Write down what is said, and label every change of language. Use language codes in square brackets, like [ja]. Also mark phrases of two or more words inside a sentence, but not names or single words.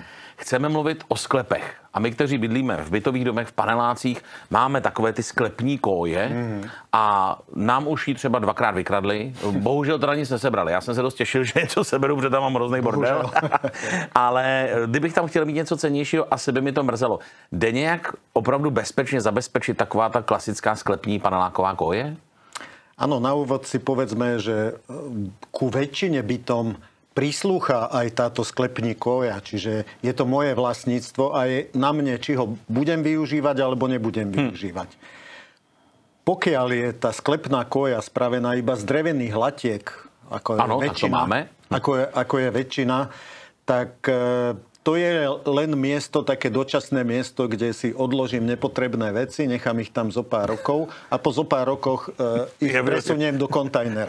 [cs] Chceme mluvit o sklepech. A my, kteří bydlíme v bytových domech, v panelácích, máme takové ty sklepní koje a nám už ji třeba dvakrát vykradli. Bohužel teda nic nesebrali. Já jsem se dost těšil, že něco seberu, protože tam mám hrozný bordel. Ale kdybych tam chtěl mít něco cennějšího, asi by mi to mrzelo. Jde nějak opravdu bezpečně zabezpečit taková ta klasická sklepní paneláková koje? [sk] Áno, na úvod si povedzme, že ku väčšine bytom prislúcha aj táto [cs] sklepní koja, [sk] čiže je to moje vlastníctvo a je na mne, či ho budem využívať alebo nebudem využívať. Pokiaľ je tá sklepná koja spravená iba z drevených latiek, ako je väčšina, ako je väčšina, tak to je len miesto, také dočasné miesto, kde si odložím nepotrebné veci, nechám ich tam zo pár rokov a po zo pár rokoch ich presuniem do kontajnera.